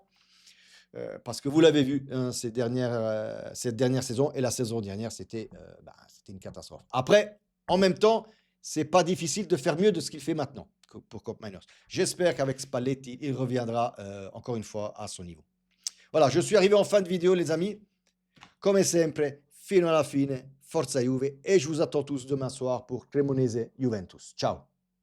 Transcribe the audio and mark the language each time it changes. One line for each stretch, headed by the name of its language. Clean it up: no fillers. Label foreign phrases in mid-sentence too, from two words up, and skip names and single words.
French: Parce que vous l'avez vu, hein, cette dernière saison et la saison dernière, c'était une catastrophe. Après, en même temps, c'est pas difficile de faire mieux de ce qu'il fait maintenant pour Cop Miners. J'espère qu'avec Spalletti, il reviendra encore une fois à son niveau. Voilà, je suis arrivé en fin de vidéo, les amis.
Italian: Come sempre, fino alla fine, forza Juve,
French: et je vous attends tous demain soir pour Cremonese Juventus. Ciao.